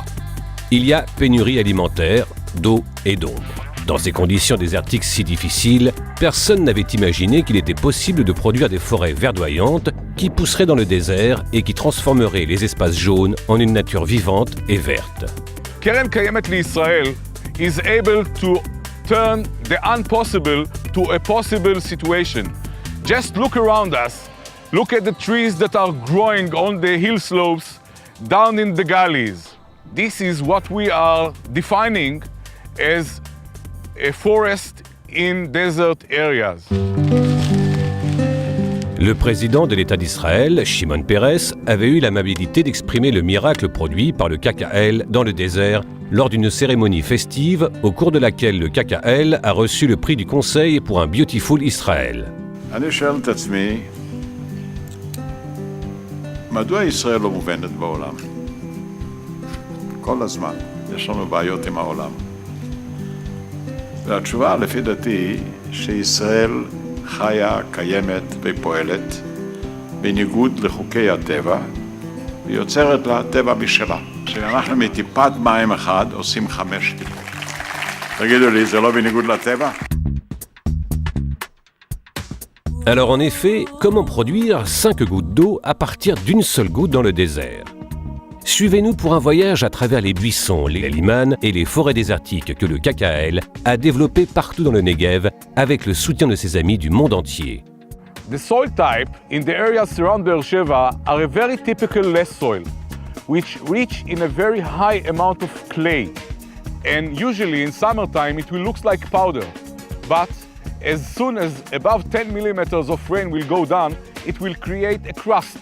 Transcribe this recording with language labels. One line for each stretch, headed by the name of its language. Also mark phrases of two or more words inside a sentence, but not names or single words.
French: Il y a pénurie alimentaire, d'eau et d'ombre. Dans ces conditions désertiques si difficiles, personne n'avait imaginé qu'il était possible de produire des forêts verdoyantes qui pousseraient dans le désert et qui transformeraient les espaces jaunes en une nature vivante et verte.
English: Keren Kayemet Israel is able to turn the impossible to a possible situation. Just look around us. Look at the trees that are growing on the hill slopes, down in the valleys. This is what we are defining as a forest in desert areas.
French: Le président de l'État d'Israël, Shimon Peres, avait eu l'amabilité d'exprimer le miracle produit par le KKL dans le désert lors d'une cérémonie festive au cours de laquelle le KKL a reçu le prix du Conseil pour un Beautiful Israël.
Hebrew: אני שואל את עצמי, מדוע ישראל לא מובנת בעולם? כל הזמן, יש לנו בעיות עם העולם. והתשובה לפי דעתי שישראל חיה, קיימת ופועלת בניגוד לחוקי הטבע ויוצרת לה טבע משלה. כשאנחנו מטיפת מים אחד עושים 5 טיפות. תגידו לי, זה לא בניגוד לטבע?
French: Alors en effet, comment produire 5 gouttes d'eau à partir d'une seule goutte dans le désert? Suivez-nous pour un voyage à travers les buissons, les limanes et les forêts désertiques que le KKL a développées partout dans le Negev avec le soutien de ses amis du monde entier.
English: The soil type in the areas around Beersheba are a very typical less soil, which rich in a very high amount of clay. And usually in summertime it will look like powder. But as soon as above 10 millimeters of rain will go down, it will create a crust.